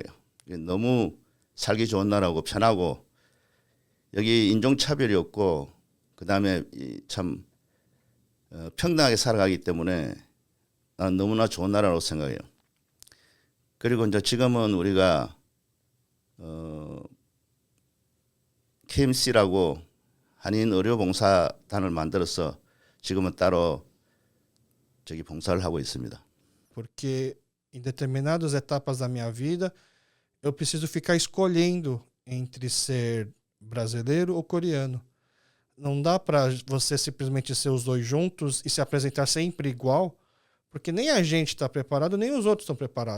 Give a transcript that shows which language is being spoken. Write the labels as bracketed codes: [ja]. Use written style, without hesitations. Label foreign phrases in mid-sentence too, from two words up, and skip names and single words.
[ko] 너무 살기 좋은 나라고 편하고 여기 인종차별이 없고 그다음에 참 평등하게 살아가기 때문에 나는 너무나 좋은 나라라고 생각해요. 그리고 이제 지금은 우리가 KMC라고 한인 의료봉사단을 만들어서 지금은 따로 저기 봉사를 하고 있습니다. [pt] Porque em determinadas etapas da minha vida eu preciso ficar escolhendo entre ser brasileiro ou coreano. Não dá para você simplesmente ser os dois juntos e se apresentar sempre igual, porque nem a gente está preparado, nem os outros estão preparados.